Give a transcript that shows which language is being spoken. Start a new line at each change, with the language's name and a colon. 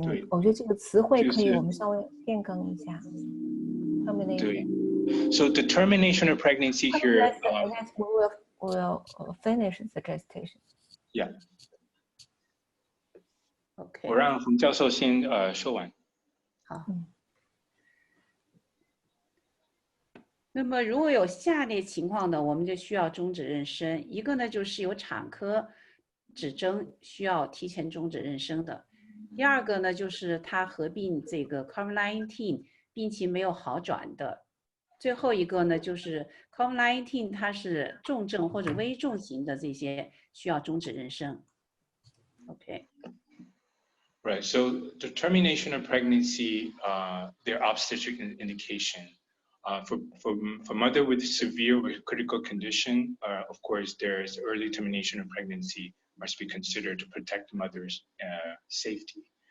Chinese: 我觉得这个词汇可以我们稍微变更一下。
English: termination. So the termination of pregnancy here. I guess we will finish the gestation. Yeah. OK.
Chinese: 我让冯教授先说完。好。那么如果有下列情况呢，我们就需要终止妊娠。一个呢就是有产科指征需要提前终止妊娠的。第二个呢就是它合并这个 COVID-19 病情没有好转的。最后一个呢就是 COVID-19 它是重症或者危重型的，这些需要终止妊娠。
English: OK. Right. So the termination of pregnancy, their obstetric indication. For mother with severe or critical condition, of course, there's early termination of pregnancy must be considered to protect the mother's safety.